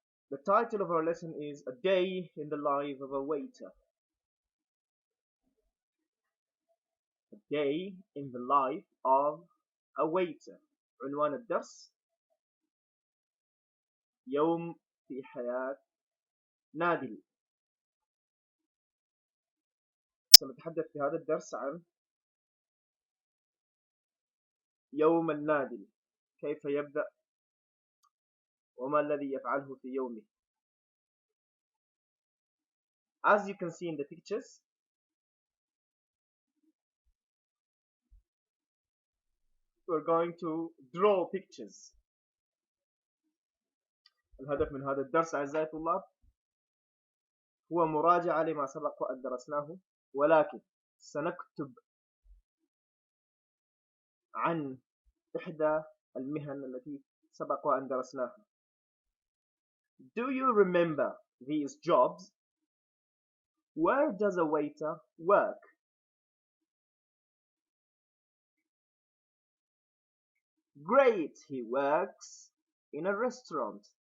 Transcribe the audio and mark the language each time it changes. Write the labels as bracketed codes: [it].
[en] The title of our lesson is A Day in the Life of a Waiter. A Day in the Life of a Waiter. [ar] عنوان الدرس يوم في حياة نادل. سنتحدث في هذا الدرس عن يوم النادل، كيف يبدأ وما الذي يفعله في يومه. [en] As you can see in the pictures, we're going to draw pictures. [ar] الهدف من هذا الدرس أعزائي الطلاب هو مراجعة لما سبق وأن درسناه، ولكن سنكتب عن إحدى المهن التي سبق وأن درسناها. [en] Do you remember these jobs? Where does a waiter work? Great, he works in a restaurant.